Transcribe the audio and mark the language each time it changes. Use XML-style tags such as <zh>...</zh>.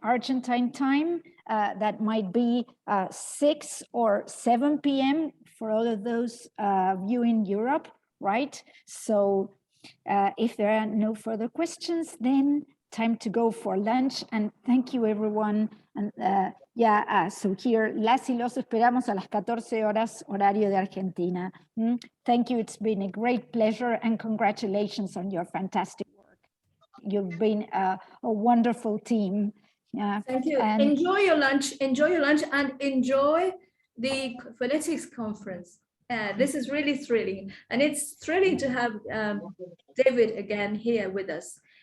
<en>Argentine time. That might be 6 or 7 p.m. for all of those of you in Europe, right? So if there are no further questions, then time to go for lunch. And thank you, everyone. And so here,</en> <es>las y los esperamos a las 14 horas, horario de Argentina.</es> <en>Thank you. It's been a great pleasure, and congratulations on your fantastic work. You've been a wonderful team. Yeah. Thank you. And enjoy your lunch, and enjoy the phonetics conference. This is really thrilling, and it's thrilling to have David again here with us.</en>